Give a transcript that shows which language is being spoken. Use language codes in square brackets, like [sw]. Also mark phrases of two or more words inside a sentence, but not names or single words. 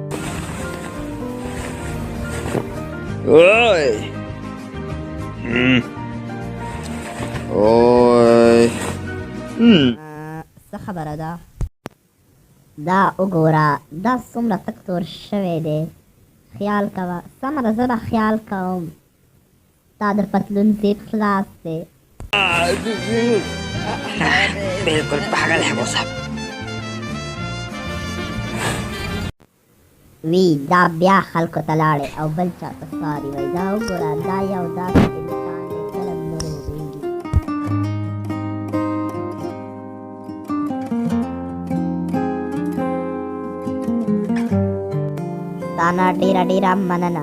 [ps] ओए ओए څه خبره ده؟ دا وګوره، دا څومره تک تور شوی دی. خیال کوه. سمه ده، زه به خیال کوم. تا د پتلون زیب خلاص دی. [hi] बिल्कुल पागल है वो सब [ps] وی دا بیا خلکو ته لاړې او بل چا ته ساری وایي. دا وګوره، دا یو داسې انسان دی کله نه روغېږي. ستا نه ډېره ډېره مننه.